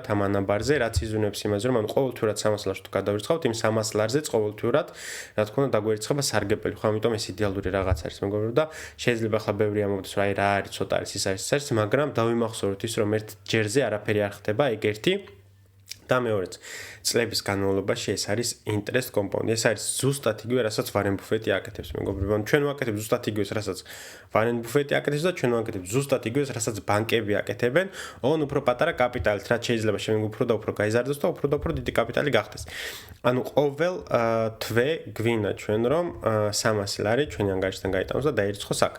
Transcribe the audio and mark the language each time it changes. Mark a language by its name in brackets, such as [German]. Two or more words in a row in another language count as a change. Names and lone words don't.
[Georgian] ამ ანაბარზე, რაც იზრუნებს იმას, რომ ანუ ყოველთვიურად 300 ლარს თუ გადავირიცხავთ, იმ 300 ლარზეც ყოველთვიურად, რა თქმა უნდა, დაგვერიცხება სარგებელი, ხო, ამიტომ ეს იდეალური რაღაც არის, მეგობრებო და შეიძლება ახლა ბევრი ამბობს, რომ აი რა არის, ცოტა არის, ის არის, მაგრამ დავიმახსოვროთ ის, რომ ერთ ჯერზე არაფერი არ ხდება, ეგ ერთი და მეორეც წლების განმავლობაში ეს არის [English] interest compound. [Georgian] ეს არის ზუსტად იგივე, რასაც Warren Buffett-ი აკეთებს, მეგობრებო. ჩვენ ვაკეთებთ ზუსტად იგივეს, რასაც Warren Buffett-ი აკეთებს და ჩვენ ვაკეთებთ ზუსტად იგივეს, რასაც ბანკები აკეთებენ, ოღონდ უფრო პატარა კაპიტალით, რაც შეიძლება შემდეგ უფრო და უფრო გაიზარდოს და უფრო და უფრო დიდი კაპიტალი გახდეს. ანუ ყოველ თვე გვინდა ჩვენ რომ 300 ლარი ჩვენი ანგარიშიდან გაიტანოს და დაირიცხოს აქ.